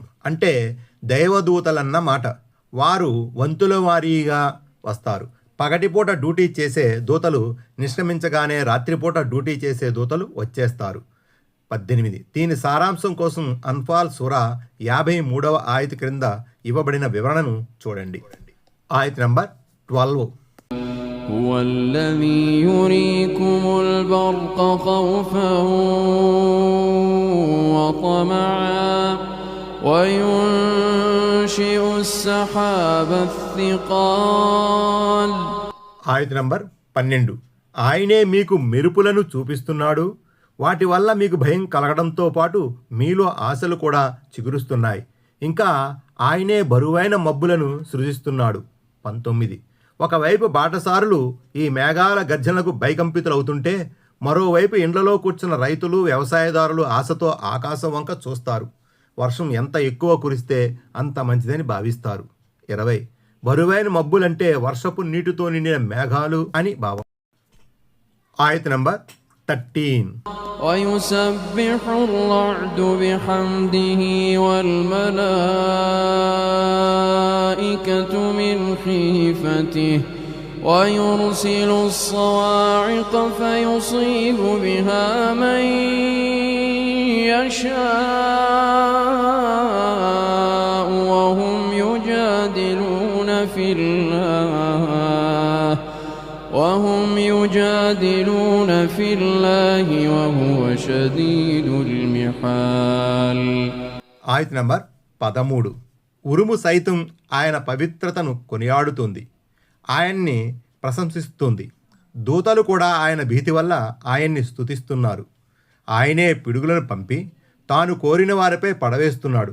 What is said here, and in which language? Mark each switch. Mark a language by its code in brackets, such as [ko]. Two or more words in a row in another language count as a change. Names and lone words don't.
[te] అంటే దైవదూతలన్న మాట. వారు వంతుల వారీగా వస్తారు. పగటిపూట డ్యూటీ చేసే దూతలు నిష్క్రమించగానే రాత్రిపూట డ్యూటీ చేసే దూతలు వచ్చేస్తారు. 18. దీని సారాంశం కోసం అన్ఫాల్ సూరా 53వ ఆయత్ క్రింద ఇవ్వబడిన వివరణను చూడండి. ఆయత్ నంబర్ 12. [ar] هو الذي يريكم البرق خوفا وطمعا وينشئ السحاب الثقال. [te] ఆయత్ నంబర్ 12. ఆయనే మీకు మెరుపులను చూపిస్తున్నాడు. వాటి వల్ల మీకు భయం కలగడంతో పాటు మీలో ఆశలు కూడా చిగురుస్తున్నాయి. ఇంకా ఆయనే బరువైన మబ్బులను సృజిస్తున్నాడు. 19. ఒకవైపు బాటసారులు ఈ మేఘాల గర్జనలకు భయకంపితులవుతుంటే మరోవైపు ఇండ్లలో కూర్చున్న రైతులు వ్యవసాయదారులు ఆశతో ఆకాశం వంక చూస్తారు. వర్షం ఎంత ఎక్కువ కురిస్తే అంత మంచిదని భావిస్తారు. 20. బరువైన మబ్బులంటే వర్షపు నీటితో నిండిన మేఘాలు అని భావం. ఆయత్ నంబర్ 13. [ar] ويسبح الرعد بحمده والملائكة من خيفته ويرسل الصواعق فيصيب بها من يشاء وهم يجادلون في الله وهو شديد المحال. [te] ఆయత్ నంబర్ 13. ఉరుము సైతం ఆయన పవిత్రతను కొనియాడుతుంది, ఆయన్ని ప్రశంసిస్తుంది. దూతలు కూడా ఆయన భీతి వల్ల ఆయన్ని స్తుతిస్తున్నారు. ఆయనే పిడుగులను పంపి తాను కోరిన వారిపై పడవేస్తున్నాడు.